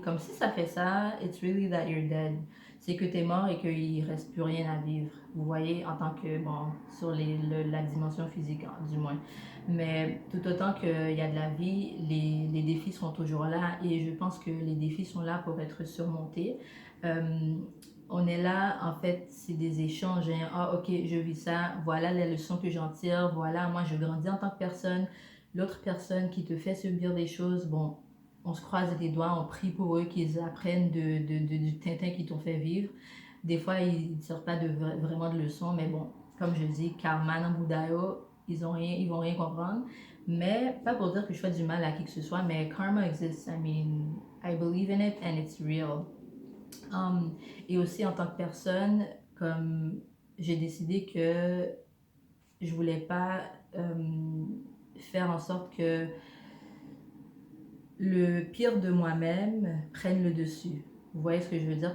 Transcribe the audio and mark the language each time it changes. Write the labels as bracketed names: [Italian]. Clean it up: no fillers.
[French] Comme si ça fait ça, [English] it's really that you're dead. [French] C'est que t'es mort et qu'il reste plus rien à vivre. Vous voyez, en tant que, bon, sur la dimension physique, hein, du moins. Mais tout autant qu'il y a de la vie, les défis sont toujours là et je pense que les défis sont là pour être surmontés. Euh, on est là, en fait, c'est des échanges, hein. Ah, ok, je vis ça, voilà les leçons que j'en tire, voilà, moi je grandis en tant que personne. L'autre personne qui te fait subir des choses, bon, on se croise les doigts, on prie pour eux qu'ils apprennent du Tintin qu'ils t'ont fait vivre. Des fois, ils ne sortent pas vraiment de leçons, mais bon, comme je dis, karma no budayo, ils vont rien comprendre. Mais pas pour dire que je fais du mal à qui que ce soit, mais [English] karma exists. I mean, I believe in it and it's real. [French] Et aussi en tant que personne, comme j'ai décidé que je voulais pas faire en sorte que le pire de moi-même prenne le dessus. Vous voyez ce que je veux dire?